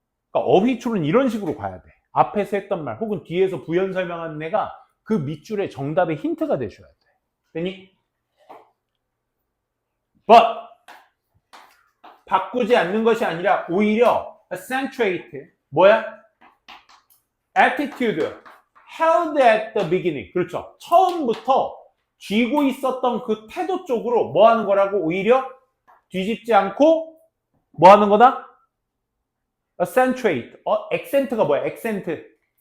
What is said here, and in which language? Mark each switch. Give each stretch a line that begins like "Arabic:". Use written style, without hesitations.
Korean: 그러니까 어휘출은 이런 식으로 가야 돼. 앞에서 했던 말 혹은 뒤에서 부연 설명하는 애가 그 밑줄에 정답의 힌트가 되셔야 돼. 되니? But 바꾸지 않는 것이 아니라 오히려 accentuate 뭐야?
English: attitude held at the beginning.
Korean: 그렇죠. 처음부터 쥐고 있었던 그 태도 쪽으로 뭐 하는 거라고? 오히려 뒤집지 않고 뭐 하는 거다? accentuate. accent가 뭐야? accent.